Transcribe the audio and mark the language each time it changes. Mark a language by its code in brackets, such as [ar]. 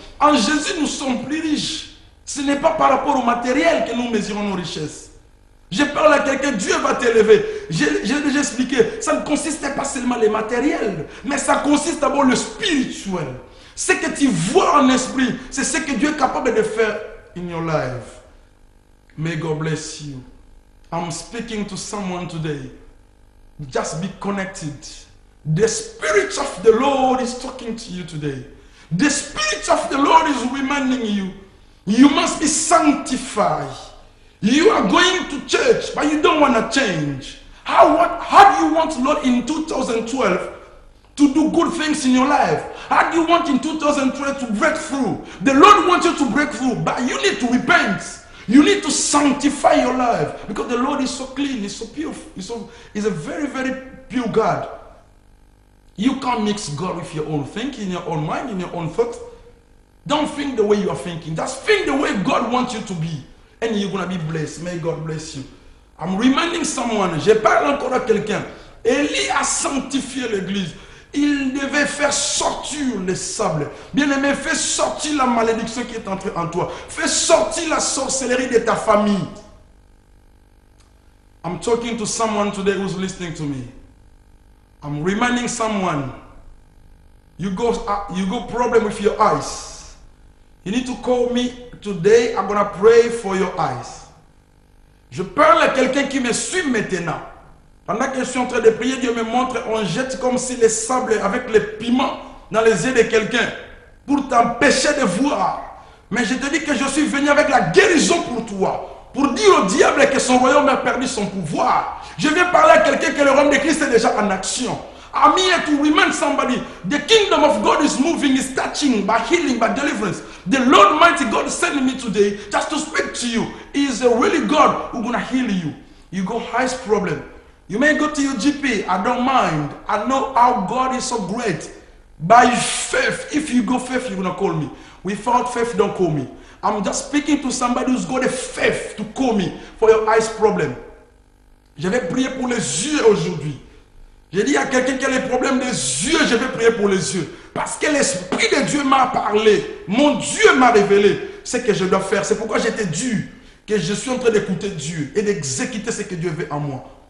[fr] En Jésus, nous sommes plus riches. Ce n'est pas par rapport au matériel que nous mesurons nos richesses. Je parle à quelqu'un, Dieu va t'élever. J'ai déjà expliqué, ça ne consiste pas seulement les matériels, mais ça consiste d'abord le spirituel. Ce que tu vois en esprit, c'est ce que Dieu est capable de faire [en] in your life. May God bless you. I'm speaking to someone today. Just be connected. The Spirit of the Lord is talking to you today. The Spirit of the Lord is reminding you, you must be sanctified. You are going to church, but you don't want to change. How do you want, Lord, in 2012 to do good things in your life? How do you want in 2012 to break through? The Lord wants you to break through, but you need to repent. You need to sanctify your life because the Lord is so clean, He's so pure, He's a very, very pure God. You can't mix God with your own thinking, your own mind, in your own thoughts. Don't think the way you are thinking. Just think the way God wants you to be. And you're going to be blessed. May God bless you. I'm reminding someone, [fr] je parle encore à quelqu'un. Élie a sanctifié l'église. Il devait faire sortir les sables. Bien-aimé, fais sortir la malédiction qui est entrée en toi. Fais sortir la sorcellerie de ta famille. [en] I'm talking to someone today who's listening to me. I'm reminding someone, you go problem with your eyes. You need to call me today. I'm going to pray for your eyes. [fr] Je parle à quelqu'un qui me suit maintenant. Pendant que je suis en train de prier, Dieu me montre, on jette comme si les sables avec les piments dans les yeux de quelqu'un pour t'empêcher de voir. Mais je te dis que je suis venu avec la guérison pour toi, pour dire au diable que son royaume a perdu son pouvoir. Je viens parler à quelqu'un que le royaume de Christ est déjà en action. [en] I'm here to remind somebody, the kingdom of God is moving, is touching, by healing, by deliverance. The Lord mighty God is sending me today just to speak to you. He is a really God who's going to heal you. You go highest problem. You may go to your GP, I don't mind. I know how God is so great. By faith, if you go faith, you're going to call me. Without faith, don't call me. I'm just speaking to somebody who's got a faith to call me for your eyes problem. [fr] Je vais prier pour les yeux aujourd'hui. J'ai dit à quelqu'un qui a les problèmes des yeux, je vais prier pour les yeux. Parce que l'Esprit de Dieu m'a parlé. Mon Dieu m'a révélé ce que je dois faire. C'est pourquoi j'étais dur, que je suis en train d'écouter Dieu et d'exécuter ce que Dieu veut en moi.